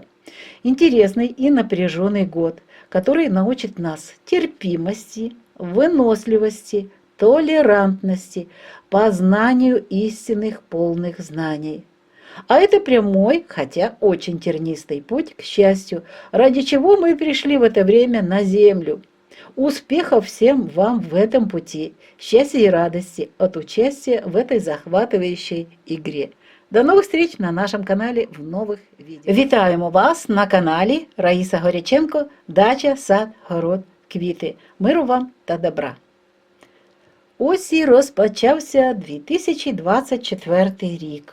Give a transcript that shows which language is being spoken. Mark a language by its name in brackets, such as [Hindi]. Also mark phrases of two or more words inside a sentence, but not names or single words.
[Russian] Интересный и напряженный год, который научит нас терпимости, выносливости, толерантности, познанию истинных полных знаний. А это прямой, хотя очень тернистый путь к счастью, ради чего мы пришли в это время на Землю. Успехов всем вам в этом пути, счастья и радости от участия в этой захватывающей игре. [Ukrainian] До нових встреч на нашому каналі в нових відео. Вітаємо вас на каналі Раїса Горяченко «Дача, сад, город, квіти». Миру вам та добра. Ось і розпочався 2024 рік.